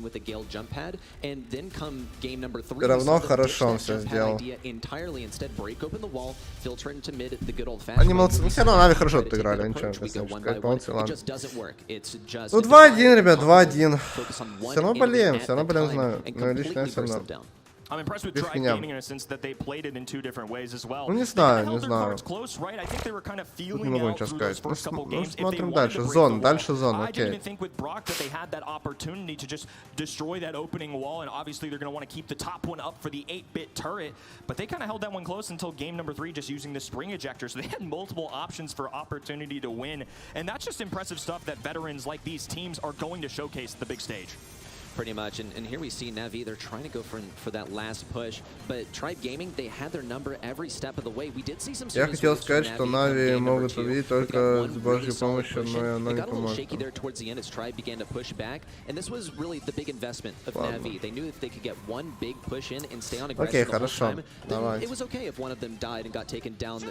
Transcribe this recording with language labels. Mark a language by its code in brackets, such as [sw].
[ru] Все равно хорошо он все сделал. Они молодцы, ну все равно Нави хорошо отыграли, ничего, сказать, молодцы, ладно. Ну 2-1, ребят, 2-1. Все равно болеем, знаю, но лично я все равно. [en] I'm impressed with Tribe Gaming in a sense that they played it in two different ways as well. [ru] Ну не знаю, не знаю. Не могу ничего сказать. Ну смотрим дальше. Зон, дальше зон, окей. [en] I didn't think with Brock that they had that opportunity to just destroy that opening wall, and obviously they're going to want to keep the top one up for the 8-bit turret, but they kind of held that one close until game number 3 just using the spring ejector, so they had multiple options for opportunity to win, and that's just impressive stuff that veterans like these teams are going to showcase at the big stage. Pretty much, and here we see Navi, they're trying to go for that last push, but Tribe Gaming, they had their number every step of the way. We did see some. [ru] Я хотел сказать, что Нави могут победить только с Божьей помощью, но она не поможет. [en] There towards the end as Tribe began to push back, and this was really the big investment of Navi. They knew if they could get one big push in and stay on aggressive the whole time, then it was okay if one of them died and got taken down.